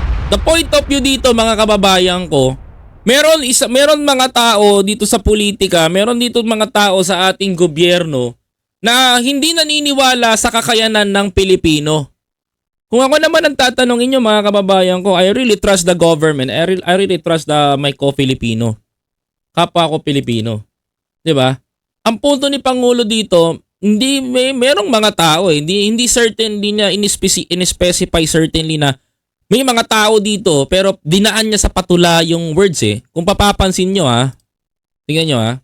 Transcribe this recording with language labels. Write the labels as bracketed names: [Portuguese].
[English] The point of view [Filipino] dito mga kababayan ko, meron mga tao dito sa politika, meron dito mga tao sa ating gobyerno na hindi naniniwala sa kakayanan ng Pilipino. Kung ako naman ang tatanungin nyo mga kababayan ko, [English] I really trust the government. I really trust my co-Filipino. [Filipino] Kapwa ko Pilipino. 'Di ba? Ang punto ni Pangulo dito, merong mga tao hindi certain, hindi niya in-specify certainly na may mga tao dito pero dinaan niya sa patula yung words Kung papapansin nyo tingnan nyo